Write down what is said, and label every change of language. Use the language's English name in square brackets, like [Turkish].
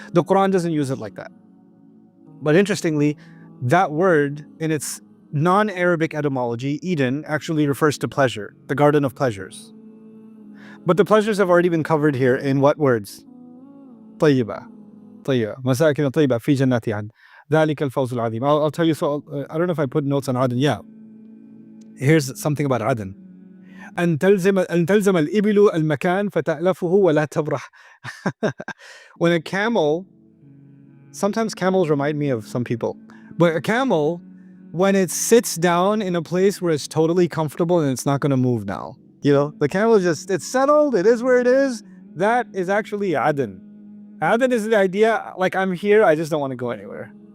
[English] The Quran doesn't use it like that. But interestingly, that word in its non-Arabic etymology, Eden, actually refers to pleasure, the garden of pleasures. But the pleasures have already been covered here in what words? [Arabic] Tayyiba. Masakin tayyiba fi jannati adn. ذلك الفوز العظيم. [English] I'll tell you, so I don't know if I put notes on Aden. Yeah. Here's something about Aden. [Arabic] أن تلزم الإبل المكان فتألفه ولا تبرح. [English] When a camel, sometimes camels remind me of some people, but a camel, when it sits down in a place where it's totally comfortable and it's not going to move now, you know, the camel it's settled, it is where it is. That is actually Aden. Aden is the idea, like I'm here, I just don't want to go anywhere.